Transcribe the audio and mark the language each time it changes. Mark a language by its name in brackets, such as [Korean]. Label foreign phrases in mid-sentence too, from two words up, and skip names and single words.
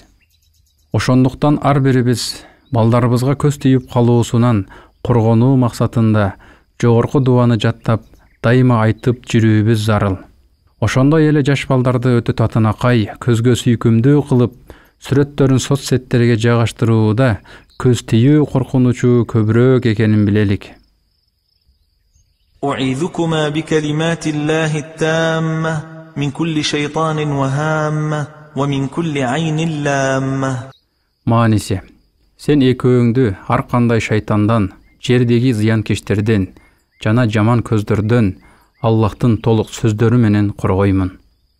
[Kyrgyz] Ошондуктан ар бирибиз балдарыбызга көз тийип калуусунан коргонуу максатында жогорку дуаны жаттап, дайыма айтып жүрүүбүз зарыл. Ошондой эле жаш балдарды өтө татынакай, көзгө сүйкүмдүү кылып, сүрөттөрүн соцсеттерге жайгаштырууда көз тийүү коркунучу көбүрөөк экенин билелик. [Arabic] أعيذكما بكلمات الله التامة من كل شيطان وهامة ومن كل عين لامة. [Kyrgyz] Мааниси. Сен экөөңдү ар кандай шайтандан, жердеги зыянкечтерден жана жаман көздөрдөн Аллахтын толук сөздөрү менен коргоймун.